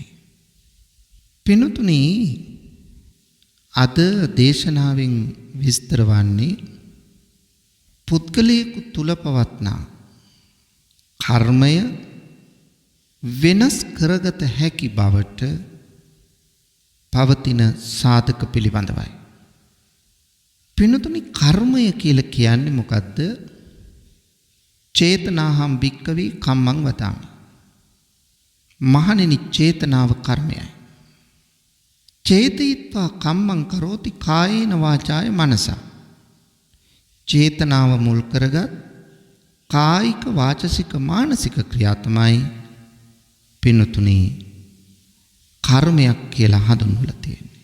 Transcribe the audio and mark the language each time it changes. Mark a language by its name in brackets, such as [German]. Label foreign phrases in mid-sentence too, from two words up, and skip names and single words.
[Sinhala] පින්තුනි, අද දේශනාවෙන් විස්තර වන්නේ පුද්ගලයෙකු තුල පවත්නා කර්මය වෙනස් කරගත හැකි බවට පවතින සාධක පිළිබඳවයි. පින්තුනි, කර්මය කියලා කියන්නේ මොකද්ද? [Pali] චේතනාහම් භික්කවේ කම්මං වදාමි. [Sinhala] මහණෙනි, චේතනාව කර්මයයි. [Pali] චේතයිත්වා කම්මං කරෝති කායේන වාචාය මනසා. [Sinhala] චේතනාව මුල් කරගත් කායික වාචසික මානසික ක්‍රියා තමයි පින්තුනි කර්මයක් කියලා හඳුන්වලා තියෙන්නේ.